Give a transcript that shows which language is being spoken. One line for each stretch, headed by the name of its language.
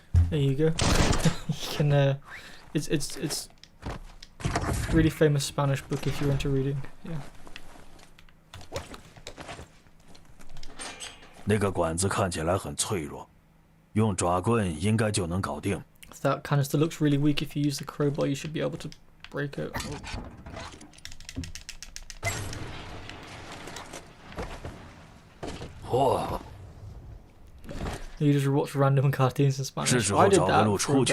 English: There you go. You can. It's really famous Spanish book if you're into reading. Yeah.
Chinese: 那个管子看起来很脆弱，用爪棍应该就能搞定。
English: That canister looks really weak. If you use the crowbar, you should be able to break it. Oh. You just watch random cartoons in Spanish.
Chinese: 是时候找个路出去